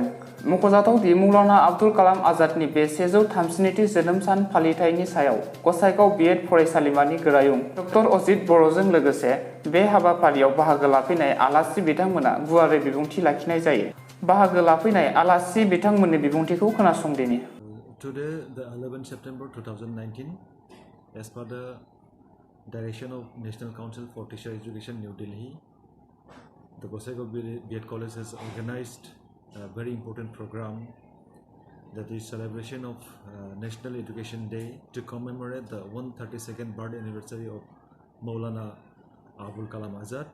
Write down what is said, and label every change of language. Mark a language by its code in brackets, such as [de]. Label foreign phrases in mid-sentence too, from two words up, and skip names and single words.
[brx] मख'जाथाव दि मौलाना आब्दुल कालाम आजादनि बे 132थि जोनोम सान फालिथायनि सायाव गसाइगाव B.Ed फरायसालिमानि गोरायुं डॉ. अजित बर'जों लोगोसे बे हाबाफारियाव बाहागो लाफैनाय आलासि बिथांमोना गुवारै बिबुंथि लाखिनाय जायो। बाहागो लाफैनाय आलासि बिथांमोननि बिबुंथिखौ खोनासंदिनि। [en] Today, the 11th September 2019, as per the direction of National Council for Teacher Education, New Delhi, the Gosaigaon B.Ed College has organized a very important program, that is celebration of National Education Day to commemorate the 132nd birthday anniversary of Maulana Abul Kalam Azad.